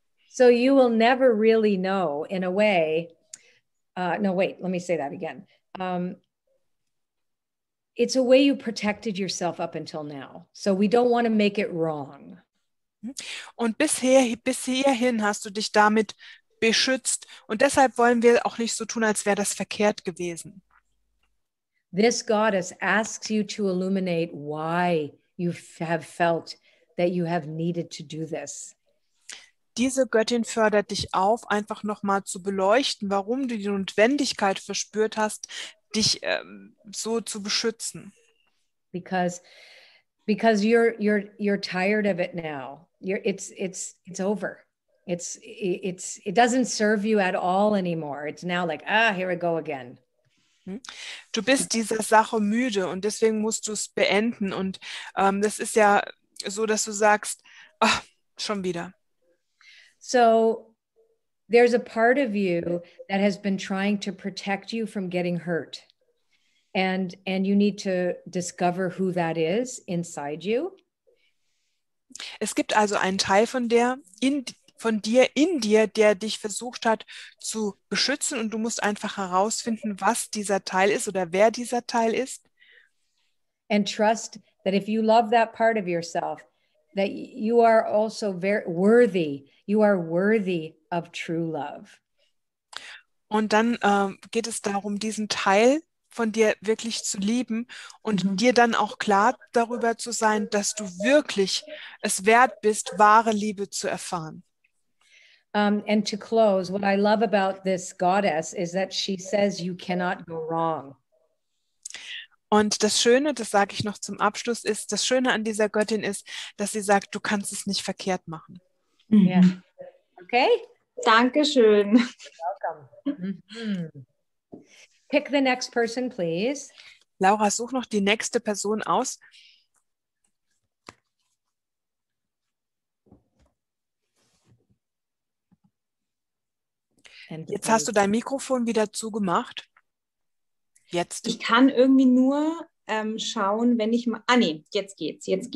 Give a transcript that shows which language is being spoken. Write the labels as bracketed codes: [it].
[en] So you will never really know in a way, no, wait, let me say that again. It's a way you protected yourself up until now. So we don't want to make it wrong. [de] Und bis hierhin hast du dich damit beschützt. Und deshalb wollen wir auch nicht so tun, als wäre das verkehrt gewesen. [en] this goddess asks you to illuminate why you have felt that you have needed to do this. [de] Diese Göttin fördert dich auf, einfach nochmal zu beleuchten, warum du die Notwendigkeit verspürt hast, dich so zu beschützen. [en] Because you're tired of it now. It's over. It doesn't serve you at all anymore. It's now like, here we go again. [de] Du bist dieser Sache müde und deswegen musst du es beenden. Und das ist ja so, dass du sagst, schon wieder. [en] So there's a part of you that has been trying to protect you from getting hurt. And you need to discover who that is inside you. [de] Es gibt also einen Teil von dir in dir, der dich versucht hat zu beschützen, und du musst einfach herausfinden, was dieser Teil ist oder wer dieser Teil ist. [en] And trust that if you love that part of yourself, that you are also very worthy. You are worthy of true love. [de] Und dann geht es darum, diesen Teil von dir wirklich zu lieben und dir dann auch klar darüber zu sein, dass du wirklich es wert bist, wahre Liebe zu erfahren. [en] And to close, what I love about this goddess is that she says you cannot go wrong. [de] Und das Schöne, das sage ich noch zum Abschluss, ist, das Schöne an dieser Göttin ist, dass sie sagt, du kannst es nicht verkehrt machen. [en] Yeah. Okay? [de] Dankeschön. [en] Welcome. Pick the next person, please. [de] Laura, such noch die nächste Person aus. Jetzt hast du dein Mikrofon wieder zugemacht. Jetzt. Ich kann irgendwie nur schauen, wenn ich mal... nee, jetzt geht's.